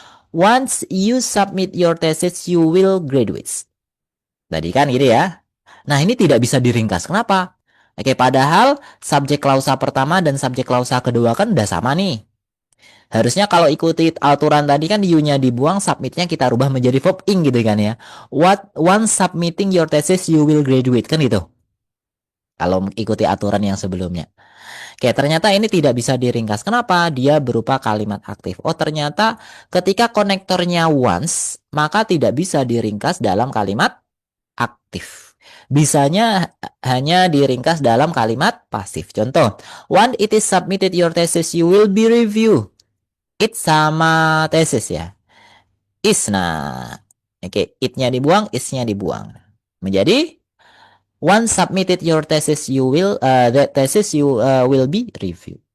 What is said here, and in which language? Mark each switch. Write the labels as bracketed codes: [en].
[en] Once you submit your thesis you will graduate. [id] Tadi kan gitu ya. Nah, ini tidak bisa diringkas. Kenapa? Oke, padahal subjek klausa pertama dan subjek klausa kedua kan udah sama nih. Harusnya kalau ikuti aturan tadi kan you-nya dibuang, submit-nya kita rubah menjadi verb ing gitu kan ya. [en] Once submitting your thesis you will graduate [id] kan gitu. Kalau ikuti aturan yang sebelumnya. Oke, ternyata ini tidak bisa diringkas. Kenapa? Dia berupa kalimat aktif. Oh, ternyata ketika konektornya once, maka tidak bisa diringkas dalam kalimat aktif. Bisanya hanya diringkas dalam kalimat pasif. Contoh, [en] once it is submitted your thesis you will be reviewed. [id] It sama thesis ya. Is, nah. Oke, it-nya dibuang, is-nya dibuang. Menjadi [en] once submitted your thesis you will that thesis you will be reviewed.